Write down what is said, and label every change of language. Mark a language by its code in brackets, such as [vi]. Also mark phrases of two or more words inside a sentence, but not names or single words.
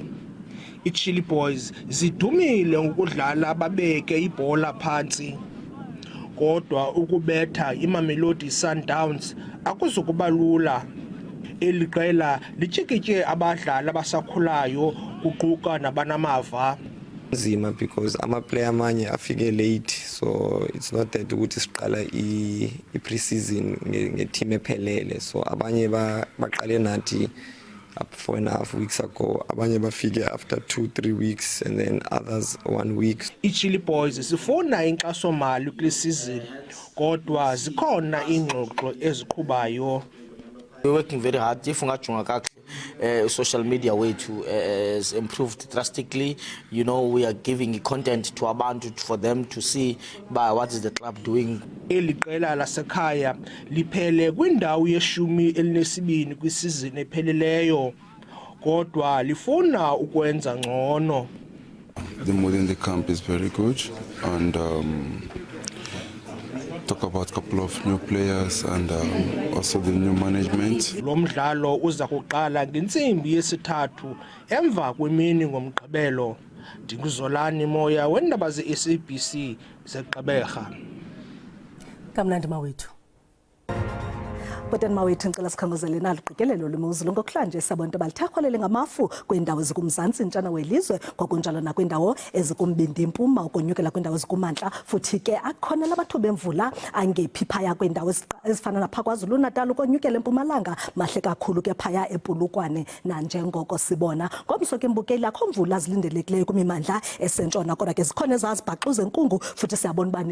[xh] iChilli Boys zidumile ngokudlala babeke ibhola phantsi, kodwa ukubetha iMamelodi Sundowns akuzukuba lula. Eli qela lityikitye abadlali abasakhulayo kuquka nabanamava. Nzima because ama-player amanye afike late, so [en] it's not that [xh] ukuthi siqala i-pre-season nge-team ephelele, so abanye baqale nathi [en] up 4.5 weeks ago, [xh] abanye bafike [en] after 2-3 weeks, and then others 1 week. [xh] iChilli Boys sifuna inkxaso-mali kule season, kodwa zikhona iingxoxo eziqhubayo. [en] We're working very hard. If [xh] ungajonga kakuhle, [en] social media wethu has improved drastically. You know, we are giving content to abantu for them to see what is the club doing. [xh] Eli qela lasekhaya liphele kwindawo ye-12 kwisizini epheleleyo, kodwa lifuna ukwenza ngcono. [en] The mood in the camp is very good, and talk about a couple of new players and also the new management. [xh] Lo mdlalo uza kuqala ngentsimbi yesithathu emva kwemini ngomgqibelo. Ndinguzolani Moya weendaba ze-SABC zeGqeberha. Kamnandi mawethu. Butani mawethu ngicela sikhangozele nalo uqikelelo lwemozulu ngokuhlanje sabonto abalithakholele ngamafu kwiindawo ezikumzantsi ntshona welizwe kwakunjalo nakwiindawo ezikumbindi impuma ukonyukela kwiindawo ezikumantla futhi ke akhona lamathuba emvula angephi phaya kwiindawo ezifana napha KwaZulu Natal ukonyukela empumalanga mahle kakhulu ke phaya ePulukwane nanjengoko sibona ngomso ke mbukeli akho mvula zilindelekileyo kumimandla esentshona kodwa ke zikhona ezazibhaxuza enkungu futhi siyabona uba